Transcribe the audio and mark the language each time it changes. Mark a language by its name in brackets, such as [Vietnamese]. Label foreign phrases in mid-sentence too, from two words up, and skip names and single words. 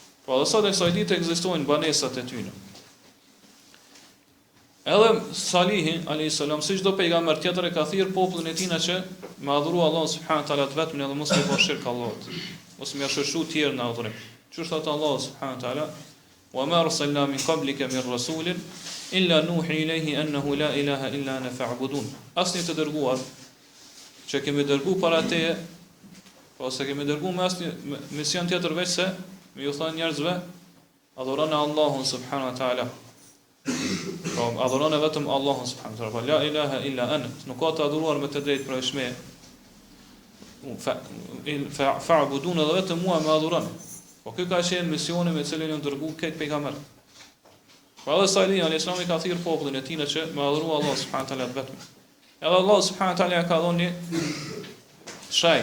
[Albanian] Po Po edhe sot e kësaj dite ekzistojnë banesat e tyre. Edhe Salihi [Arabic] عليه السلام, [Albanian] si çdo pejgamber tjetër, e ka thirr popullin e tij që me adhuru Allahun [Arabic] سبحانه تعالى [Albanian] vetëm edhe mos u bë shirk Allahut. Mos më shoqëru të tjerë në adhurim. Çu thot Allahu [Arabic] سبحانه تعالى: "وما أرسلنا من قبلك من رسول إلا نوحي إليه أنه لا إله إلا أنا فاعبدون." [Albanian] Asnjë të dërguar që kemi dërguar para teje, ose kemi dërguar me asnjë mision tjetër veç se me ju thonë njerëzve adhuroni Allahun [Arabic] سبحانه تعالى. [Albanian] Po adhuroni vetëm Allahun [Arabic] سبحانه تعالى. لا إله إلا أنا. [Albanian] Nuk ka të adhuruar me të drejtë për shme. Fa'budun edhe vetëm mua me adhuroni. Po ky ka qenë misioni me cilin u dërguar këtë pejgamber. Po edhe Salihi [Arabic] عليه السلام [Albanian] i ka thirr popullin e tij që me adhuru Allahun [Arabic] سبحانه تعالى [Albanian] vetëm. Edhe Allah [Arabic] سبحانه تعالى [Albanian] ka dhënë shaj.